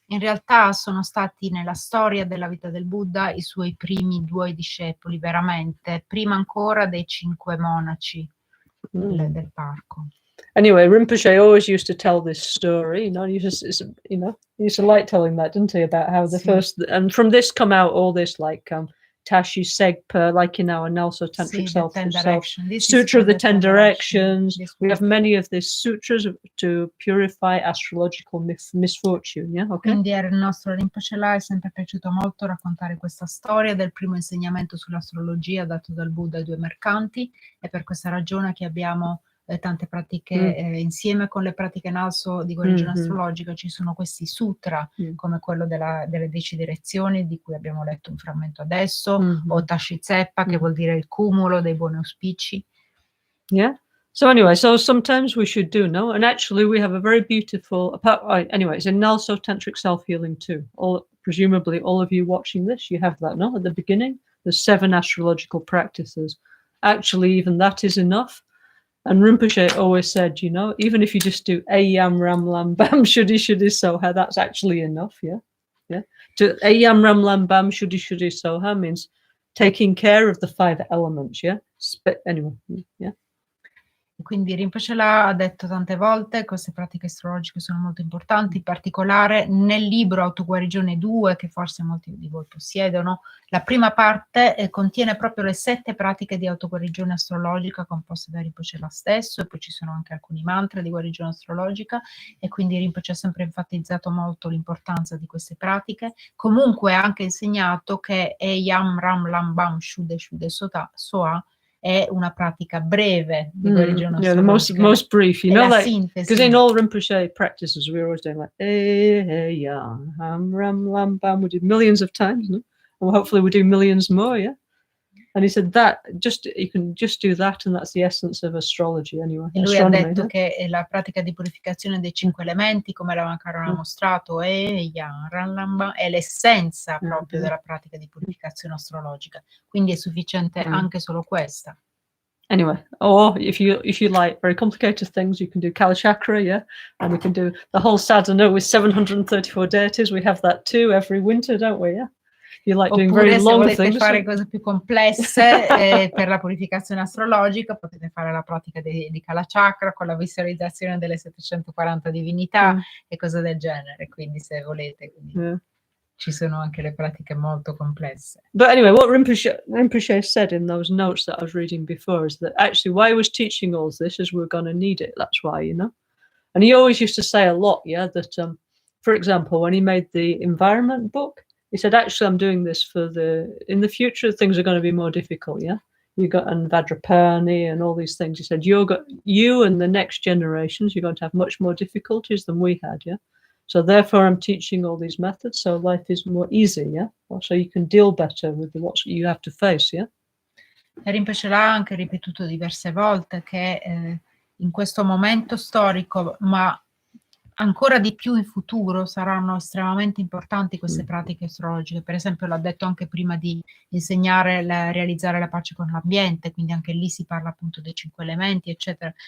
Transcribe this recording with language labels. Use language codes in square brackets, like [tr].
[it] In realtà sono stati nella storia della vita del Buddha i suoi primi due discepoli, veramente, prima ancora dei 5 monaci del parco. [en] Anyway, Rinpoche always used to tell this story. He used to like telling that, didn't he? About how the first, and from this come out all this like Tashi Segpa, like in our Nelso Tantric Sutra of the 10 Directions. We have many of these sutras to purify astrological misfortune. Yeah, okay. [it] Quindi era il nostro Rinpoche là, è sempre piaciuto molto raccontare questa storia del primo insegnamento sull'astrologia dato dal Buddha ai due mercanti, e per questa ragione che abbiamo tante pratiche insieme con le pratiche Nelso di guarigione astrologica. Ci sono questi sutra come quello delle 10 direzioni di cui abbiamo letto un frammento adesso, o Tashi Tseppa che vuol dire il cumulo dei buoni auspici. [en] Yeah. So anyway, so sometimes we should do, no? And actually we have a very beautiful, anyway, it's in Nelso Tantric Self-Healing too. Presumably all of you watching this, you have that, no? At the beginning, there's 7 astrological practices. actually even that is enough. And Rinpoche always said, you know, even if you just do Yam Ram Lam Bam Shuddhi Shuddhi Soha, that's actually enough, yeah? Yeah. To Yam Ram Lam Bam Shuddhi Shuddhi Soha means taking care of the 5 elements, yeah? Anyway, yeah. [it] Quindi Rinpoche ha detto tante volte che queste pratiche astrologiche sono molto importanti, in particolare nel libro Autoguarigione 2, che forse molti di voi possiedono. La prima parte contiene proprio le 7 pratiche di autoguarigione astrologica composte da Rinpoche stesso, e poi ci sono anche alcuni mantra di guarigione astrologica, e quindi Rinpoche ha sempre enfatizzato molto l'importanza di queste pratiche. Comunque ha anche insegnato che Yam Ram Lam Bam Shuddhi Shuddhi Soha è una pratica breve di guarigione [en] yeah, the most brief, you know, like, because in all Rinpoche practices we're always doing like Yam Ram Lam Bam, we did millions of times, no? And hopefully we do millions more, yeah. And he said that you can just do that, and that's the essence of astrology anyway. [it] E lui ha detto che la pratica di purificazione dei 5 elementi, come Lama Caroline ha mostrato, è l'essenza proprio della pratica di purificazione astrologica. Quindi è sufficiente anche solo questa. [en] Anyway, or if you like very complicated things, you can do Kala Chakra, yeah, and we can do the whole sadhana with 734 deities. We have that too every winter, don't we? Yeah. You like doing very long things. [it] Se volete fare cose più complesse per la purificazione astrologica, potete fare la pratica di Kala Chakra con la visualizzazione delle 740 divinità e cose del genere. Quindi se volete, ci sono anche le pratiche molto complesse. [en] But anyway, what Rinpoche said in those notes that I was reading before is that actually why I was teaching all this is we're going to need it. That's why, you know. And he always used to say a lot, yeah, that for example, when he made the environment book, he said, actually, I'm doing this in the future, things are going to be more difficult, yeah? You got and Vajrapani and all these things. He said, you and the next generations, you're going to have much more difficulties than we had, yeah? So therefore, I'm teaching all these methods, so life is more easy, yeah? So you can deal better with what you have to face, yeah? [it] Rinpoche l'ha anche ripetuto diverse volte che in questo momento storico, ma ancora di più in futuro, saranno estremamente importanti queste pratiche astrologiche. Per esempio l'ha detto anche prima di insegnare realizzare la pace con l'ambiente, quindi anche lì si parla appunto dei 5 elementi, eccetera.